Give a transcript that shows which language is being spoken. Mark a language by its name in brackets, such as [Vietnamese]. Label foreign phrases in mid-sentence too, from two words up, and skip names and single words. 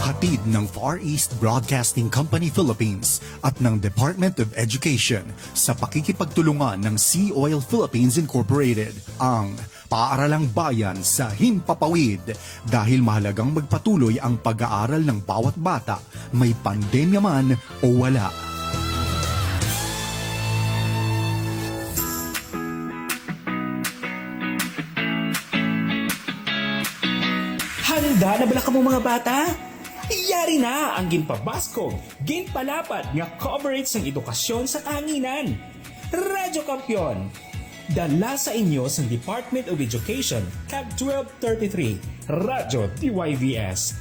[Filipino] Hatid ng Far East Broadcasting Company Philippines at ng Department of Education sa pakikipagtulungan ng Sea Oil Philippines Incorporated ang Paaralang Bayan sa Himpapawid dahil mahalagang magpatuloy ang pag-aaral ng bawat bata, may pandemya man o wala. [Hiligaynon] Handa na bala ka mo mga bata? Iyari na ang ginpabaskog, ginpalapad nga coverage ng edukasyon sa kahanginan. Radyo Kampiyon, dala sa inyo sa Department of Education, CAG 1233, Radyo DYVS.